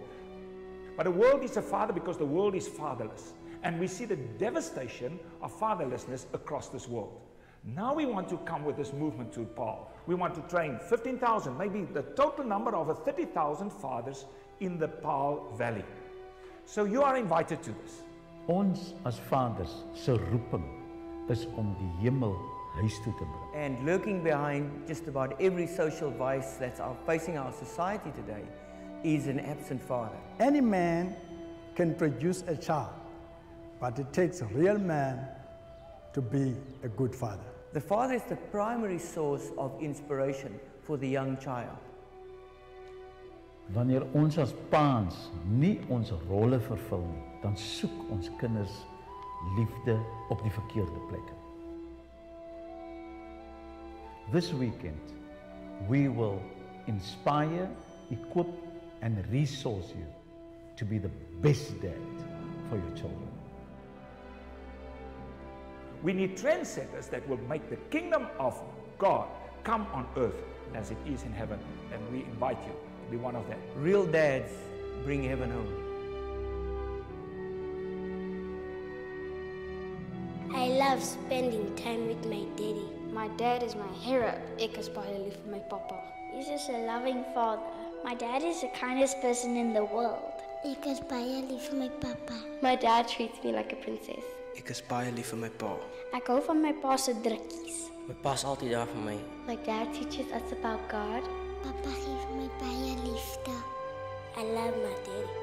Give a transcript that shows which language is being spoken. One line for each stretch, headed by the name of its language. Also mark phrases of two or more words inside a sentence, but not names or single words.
English: But the world needs a father because the world is fatherless. And we see the devastation of fatherlessness across this world. Now we want to come with this movement to Paul. We want to train 15,000, maybe the total number of 30,000 fathers in the Paul Valley. So you are invited to this.
Afrikaans: Ons as vaders se roeping is om die hemel huis toe te bring.
English: And lurking behind just about every social vice that's facing our society today is an absent father. Any man can produce a child, but it takes a real man to be a good father. The father is the primary source of inspiration for the young child.
Afrikaans: Wanneer ons as paans nie ons rolle vervul nie, dan soek ons kinders liefde op die verkeerde plekke.
English: This weekend, we will inspire, equip, and resource you to be the best dad for your children. We need trendsetters that will make the kingdom of God come on earth as it is in heaven. And we invite you to be one of them. Real dads bring heaven home. I love spending time with my daddy. My dad is my hero.
Afrikaans: Ek is baie lief vir my papa.
English: He's just a loving father. My dad is the kindest person in the world.
Afrikaans: Ek is baie lief vir my papa.
English: My dad treats me like a princess.
Afrikaans: Ek is baie lief vir my pa. Ek hou van my pa se drukkies. My pa is altyd daar vir my.
English: My dad teaches us about God.
Afrikaans: Papa gee vir my baie liefde.
English: I love my daddy.